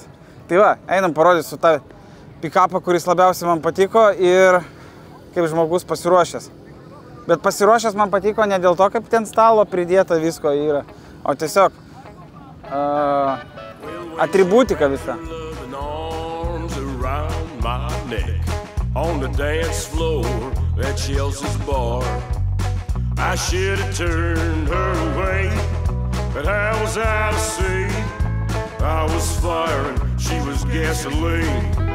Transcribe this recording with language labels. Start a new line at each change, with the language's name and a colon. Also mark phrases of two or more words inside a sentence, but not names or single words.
Lithuanian: Tai va, einam parodysiu tą pick-upą, kuris labiausiai man patiko ir kaip žmogus pasiruošęs. Bet pasiruošęs man patiko ne dėl to, kaip ten stalo pridėta visko yra, o tiesiog atributika visa.
English: On the dance floor at Chelsea's bar, I should have turned her away, but how was I to see? I was fire and she was gasoline.